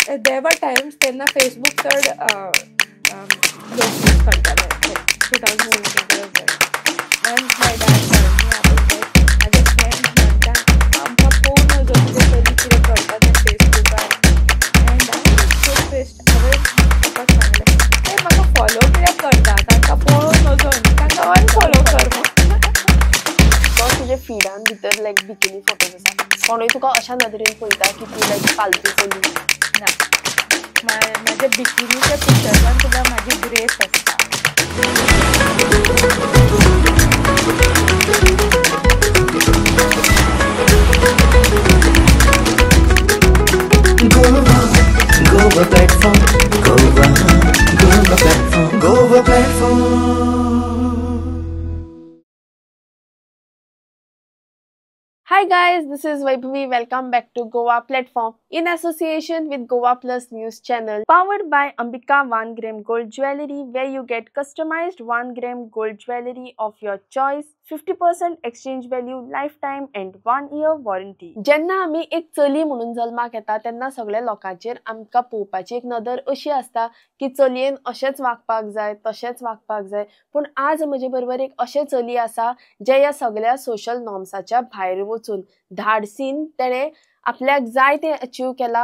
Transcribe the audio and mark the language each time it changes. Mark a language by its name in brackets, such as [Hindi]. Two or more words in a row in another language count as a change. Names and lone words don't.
[English] there were times [Konkani] तेन्ना फेसबुक चड लोक यूज करताले 2016 [English] when my dad told me about it [Konkani] माझे फ्रेंड्स म्हणटा आमकां पळोवन नजो तुजे चली कितें करता तें फेसबुकार [English] and so stressed [Konkani] हांवें ताका सांगलें ते म्हाका फॉलो कित्याक करता तांकां पळोवन नजो तांकां अनफॉलो कर तो तुजे फिडान भितर [English] like bikini photos [Konkani] आसा कोणूय तुका अशा नदरेन पळयता की तूं लायक फालतू चली ना माझ्या बिकिनीच्या पिक्चरान सुद्दां म्हाजी ग्रेस आसता [English] Goa platform, Goa platform. Hi guys, this is Vaibhavi. Welcome back to Goa Platform in association with Goa Plus News channel, powered by Ambika 1 gram gold jewelry, where you get customized 1 gram gold jewelry of your choice, 50% exchange value, lifetime and 1 year warranty. [Konkani] जेन्ना आमी एक चली म्हणून जल्माक येता तेन्ना सगळ्या लोकांचेर आमकां पळोवपाची एक नदर अशी आसता की चलयेन अशेंच वागपाक जाय तशेंच वागपाक जाय, पूण आज म्हजे बरोबर एक अशें चली आसा जे ह्या सगळ्या सोशल नॉर्म्साच्या भायर वचून धाडसीन तेणें आपल्याक जाय तें अचीव केला.